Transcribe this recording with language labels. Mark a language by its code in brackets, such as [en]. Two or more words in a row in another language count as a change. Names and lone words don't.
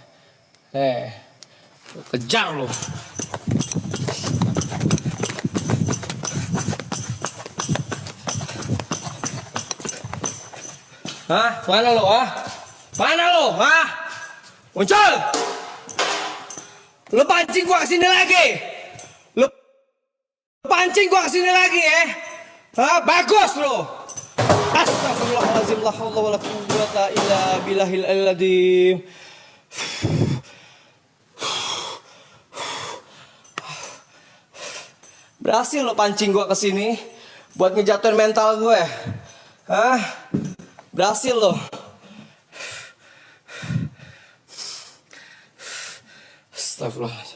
[id] Kejar lo. Mana lo? Mana lo? Muncul. Lo pancing gua kesini lagi. Lo pancing gua kesini lagi ya. Bagus lo. [ar] أستغفر الله العظيم. لا حول ولا قوة إلا بالله العظيم. [id] Berhasil lo pancing gua kesini buat ngejatuhin mental gue. Berhasil lo. [ar] أستغفر الله العظيم.